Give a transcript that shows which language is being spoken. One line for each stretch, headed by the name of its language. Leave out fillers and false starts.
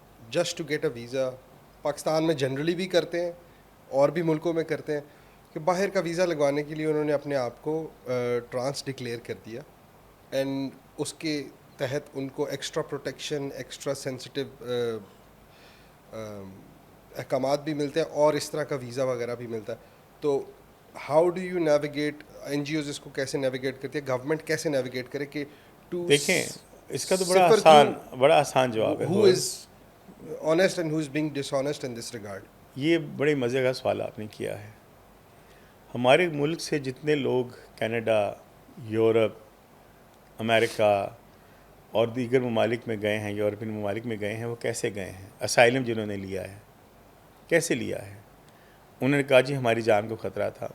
English: just to get a visa,
Urdu: Pakistan میں generally بھی کرتے ہیں اور بھی ملکوں میں کرتے ہیں، کہ باہر کا ویزا لگوانے کے لیے انہوں نے اپنے آپ کو ٹرانس ڈکلیئر کر دیا، اینڈ اس کے تحت ان کو ایکسٹرا پروٹیکشن، ایکسٹرا سینسٹیو احکامات بھی ملتے ہیں اور اس طرح کا ویزا وغیرہ بھی ملتا ہے.
English: تو how do you navigate,
Urdu: N جی Os اس کو کیسے نیویگیٹ کرتی ہے، گورنمنٹ کیسے نیویگیٹ کرے کہ ٹو دیکھیں اس کا تو صفر بڑا آسان جواب ہے.
English: who is honest and who is being dishonest in this regard؟
Urdu: یہ بڑے مزے کا سوال آپ نے کیا ہے. ہمارے ملک سے جتنے لوگ کینیڈا، یورپ، امریکہ اور دیگر ممالک میں گئے ہیں، یورپین ممالک میں گئے ہیں، وہ کیسے گئے ہیں؟ اسائلم جنہوں نے لیا ہے کیسے لیا ہے؟ انہوں نے کہا جی ہماری جان کو خطرہ تھا.